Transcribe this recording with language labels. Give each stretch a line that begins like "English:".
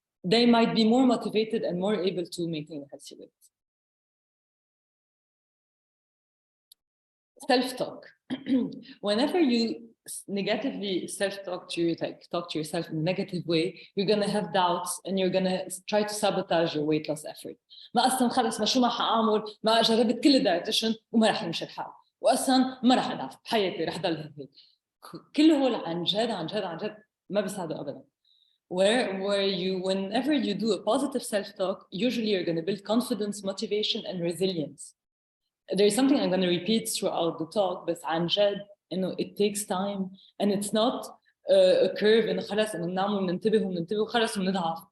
English: They might be more motivated and more able to maintain a healthy weight. Self-talk. Whenever you negatively self-talk talk to yourself in a negative way, you're gonna have doubts and you're gonna try to sabotage your weight loss effort.
Arabic: ما أصلاً خلص ما شو ما حأعمل ما جربت كل الدايتيشن وما رح يمشي الحال وأصلاً ما رح أضعف بحياتي رح ضل هيك. كل هول عن جد ما بيساعدوا أبداً.
English: Where you whenever you do a positive self-talk, usually you're gonna build confidence, motivation, and resilience. There is something I'm going to repeat throughout the talk, but
Arabic: عن جد إنه
English: it takes time and it's not a curve
Arabic: إنه خلاص إنه بنعمل بننتبه وخلاص بنضعف.